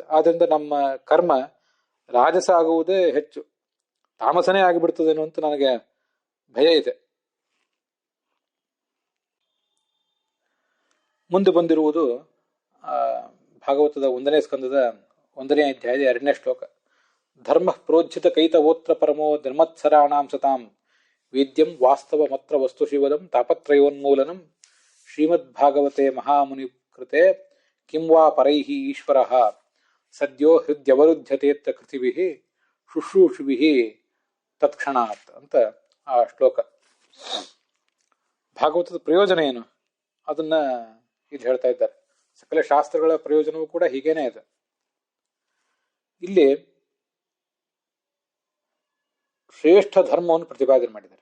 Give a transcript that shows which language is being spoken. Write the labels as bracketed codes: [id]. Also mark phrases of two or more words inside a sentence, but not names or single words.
[kn] ಆದ್ರಿಂದ ನಮ್ಮ ಕರ್ಮ ರಾಜಸ ಆಗುವುದೇ ಹೆಚ್ಚು, ತಾಮಸನೇ ಆಗಿಬಿಡ್ತದೇನೋ ಅಂತ ನನಗೆ ಭಯ ಇದೆ. ಮುಂದೆ ಬಂದಿರುವುದು ಭಾಗವತದ 1ನೇ ಸ್ಕಂದದ 1ನೇ ಅಧ್ಯಾಯದ 2ನೇ ಶ್ಲೋಕ. [sa] ಧರ್ಮ ಪ್ರೋಜ್ಜಿತ ಕೈತವೋತ್ರ ಪರಮೋ ಧರ್ಮತ್ಸರಾಣಾಂ ಸತಾಂ ವೇದ್ಯಂ ವಾಸ್ತವ ಮತ್ರ ವಸ್ತು ಶಿವದಂ ತಾಪತ್ರಯೋನ್ಮೂಲನಂ ಶ್ರೀಮದ್ಭಾಗವತೆ ಮಹಾಮುನಿ ಕೃತೆ ಕಿಂ ವಾ ಪರೈಹಿ ಈಶ್ವರಃ ಸದ್ಯೋ ಹೃದ್ಯವರುಧ್ಯತೇತ್ರ ಕೃತಿಭಿಃ ಶುಶ್ರೂಷುಭಿಃ ತತ್ಕ್ಷಣಾತ್ [kn] ಅಂತ ಆ ಶ್ಲೋಕ. ಭಾಗವತದ ಪ್ರಯೋಜನ ಏನು ಅದನ್ನ ಇಲ್ಲಿ ಹೇಳ್ತಾ ಇದ್ದಾರೆ. ಸಕಲ ಶಾಸ್ತ್ರಗಳ ಪ್ರಯೋಜನವೂ ಕೂಡ ಹೀಗೇನೆ ಇದೆ. ಇಲ್ಲಿ ಶ್ರೇಷ್ಠ ಧರ್ಮವನ್ನು ಪ್ರತಿಪಾದನೆ ಮಾಡಿದ್ದಾರೆ.